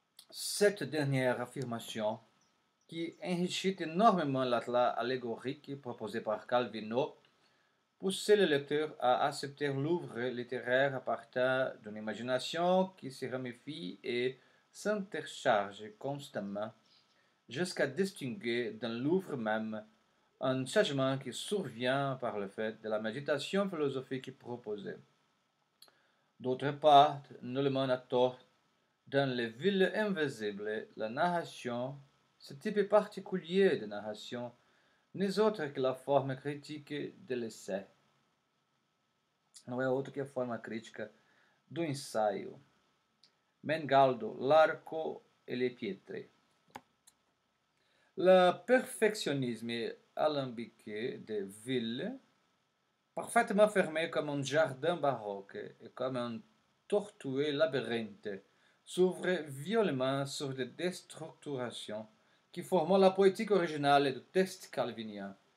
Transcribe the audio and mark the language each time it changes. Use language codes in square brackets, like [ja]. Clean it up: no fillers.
[fr] Cette dernière affirmation, qui enrichit énormément l'atlas allégorique proposé par Calvino, pousse le lecteur à accepter l'œuvre littéraire à partir d'une imagination qui se ramifie et s'intercharge constamment jusqu'à distinguer dans l'œuvre même un changement qui survient par le fait de la méditation philosophique proposée. D'autre part, nullement à tort, dans les villes invisibles, la narration, ce type particulier de narration, n'est autre que la forme critique de l'essai. [pt] Não é outra que a forma crítica do ensaio. [fr] Mengaldo, l'arco et les pietre. Le perfectionnisme alambiqué des villes, parfaitement fermé comme un jardin baroque et comme un tortueux labyrinthe, s'ouvre violemment sur des déstructurations qui forment la poétique originale du texte calvinien.